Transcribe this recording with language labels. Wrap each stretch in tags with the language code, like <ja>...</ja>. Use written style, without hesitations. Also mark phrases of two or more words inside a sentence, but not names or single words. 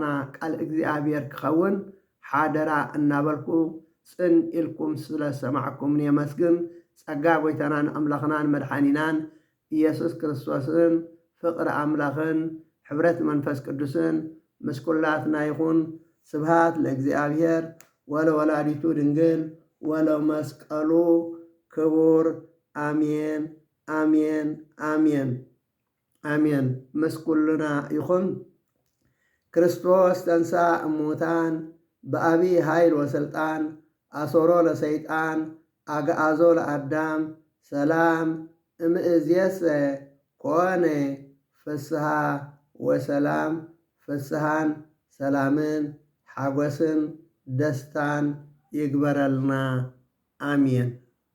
<ti>ቃል እግዚኣብሔር ክኸውን ሓደራ እናበልኩ ጽን ኢልኩም ስለ ሰማዕኩምኒ የመስግን። ጸጋ ጎይታናን ኣምላኽናን መድኃኒናን ኢየሱስ ክርስቶስን ፍቕሪ ኣምላኽን ሕብረት መንፈስ ቅዱስን ምስ ኩላትና ይኹን። ስብሃት</ti> <gez>ለእግዚአብሔር ወለወላዲቱ ድንግል ወለመስቀሉ ክቡር አሜን አሜን አሜን</gez> <ti>አሜን። ምስ ኩልና ይኹን።</ti> <gez>ክርስቶስ ተንሥአ እሙታን በአብይ ኃይል ወስልጣን አሶሮ ለሰይጣን አግዓዞ ለአዳም ሰላም እምእዝየሰ ኮነ ፍስሐ ወሰላም።</gez> <ti>ፍስሐን ሰላምን ሓጎስን ደስታን ይግበረልና አሜን።</ti>